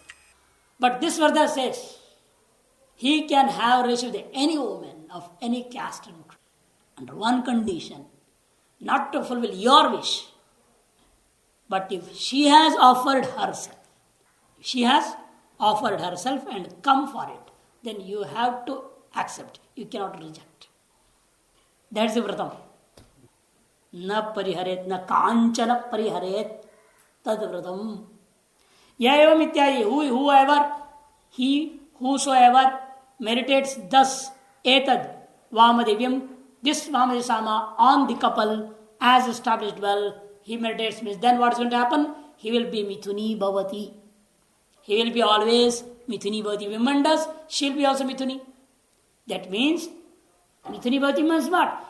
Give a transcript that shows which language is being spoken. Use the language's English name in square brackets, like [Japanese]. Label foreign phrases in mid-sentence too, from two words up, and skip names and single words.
[English] But this Varda says he can have relationship with any woman of any caste and creed under one condition, not to fulfill your wish, but if she has offered herself and come for it, then you have to accept. You cannot reject. That's the vratam. [Sanskrit] Na pariharet, na kanchana pariharet, tad vratam. Yayavam ityadi, [English] whosoever meditates thus, [Sanskrit] etad Vamadevyam, [English] this Vamadeva Sama on the couple as established well, he meditates means then what is going to happen? He will be [Sanskrit] mithuni bhavati. [English] He will be always [Sanskrit] mithuni bhavati. [English] Woman does, she will be also mithuni. That means [Sanskrit] mithuni bhavati [English] means what?